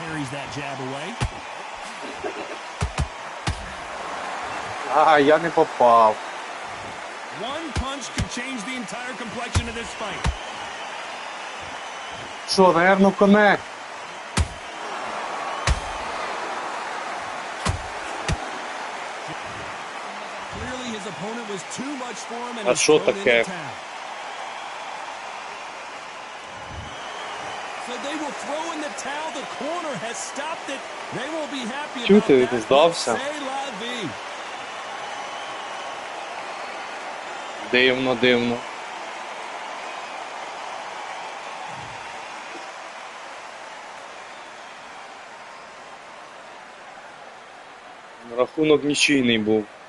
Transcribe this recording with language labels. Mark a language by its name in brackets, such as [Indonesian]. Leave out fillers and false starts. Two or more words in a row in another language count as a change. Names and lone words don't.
[English] that jab away. [Ukrainian] А, я не попав. [English] One punch could change the entire complexion of this fight. [Ukrainian] Що, наверно, конект? [English] Clearly his opponent was too much for him and [Ukrainian] А [English] he's [Ukrainian] що [English] thrown in the [Ukrainian] таке? [English] towel. So they will throw in the towel. The corner has stopped it. They won't be happy [Ukrainian] Чого [English] about [Ukrainian] ти [English] that. [Ukrainian] здався? [French] Say la vie. [Ukrainian] Дивно, дивно. Рахунок нічийний був.